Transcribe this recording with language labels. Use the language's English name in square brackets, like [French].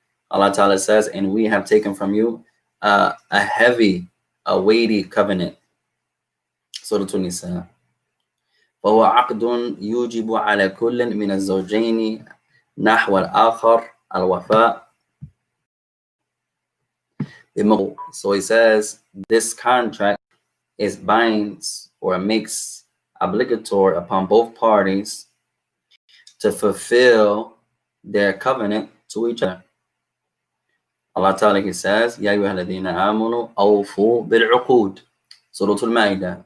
[English] Allah Ta'ala says, and we have taken from you a heavy, a weighty covenant. Surah An-Nisa. [Arabic] فهو عقد يوجب على كل من الزوجين نحو الآخر الوفاء. [English] So he says, this contract is binds or makes obligatory upon both parties to fulfill their covenant to each other. Allah Ta'ala, he says, [Arabic] Ya ayyuhalladhina amanu awfu bil'uqud. [English] Surah Al-Ma'idah.